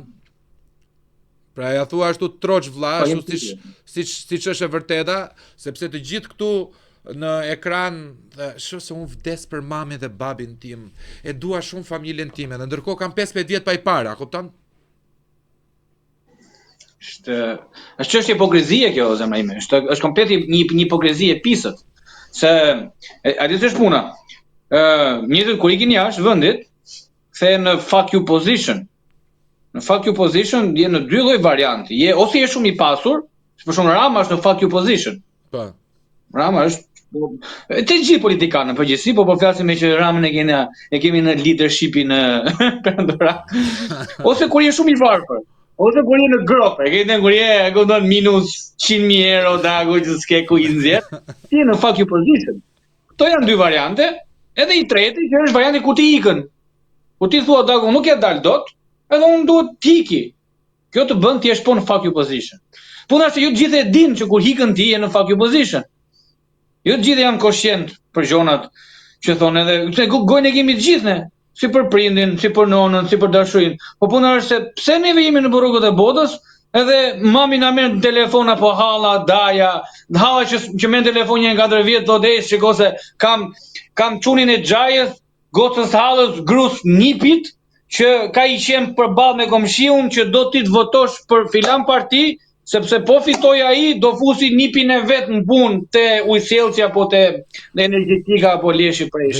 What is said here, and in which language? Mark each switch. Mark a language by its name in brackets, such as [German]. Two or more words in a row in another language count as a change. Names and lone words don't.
[Albanian] Pra ja thua ashtu troç vlla, ashtu siç është e vërteta, sepse të gjithë këtu në ekran shoh se unë vdes për mamin dhe babin tim, e dua shumë familjen time, ndërkohë kam 15 vjet pa i para, kupton? Është çështje hipokrizie kjo, zemra ime. Është komplet një hipokrizi e pisët. Se a di ç'është puna? Njerëzit kur ikin jashtë vendit, kthehen në [English] fuck you position. [Albanian] Në [English] fuck you position [Albanian] je në dy lloj varianti. Ose je shumë i pasur, për shembull Rama është në [English] fuck you position. [Albanian] Po. Rama është të gjithë politikanë në përgjithësi, po flasim me që Ramën e kemi në leadershipin perëndora. Ose kur je shumë i varfër, ose kur je në grop, e ke kur je gondon minus 100.000 euro dagu që s'ke ku i nxjerr, ti je në [English] fuck you position. [Albanian] Kto janë dy variante, edhe i treti që është varianti ku ti ikën. Ku ti thua dagu nuk e dal dot, edhe unë duhet t'iki. Kjo të bën ti je po në [English] fuck you position. [Albanian] Puna është që ju gjithë e dinë që kur hikën ti je në [English] fuck you position. [Albanian] Jo të gjithë janë koshient për gjonat që thonë edhe gojnë e kemi të gjithë ne, si për prindin, si për nonën, si për dashurin. Po puna është se pse neve jemi në rrugët e botës, edhe mami na merr në telefon apo halla, daja, halla që merr në telefon një 4 vjet thotë shiko se kam çunin e xhajës, gocës hallës, grus nipit që ka i qenë përballë me komshiun që do ti të votosh për filan parti, sepse po fitoj ai do fusi nipin e vet në punë te ujësjellsi apo te energjetika apo leshi preshi.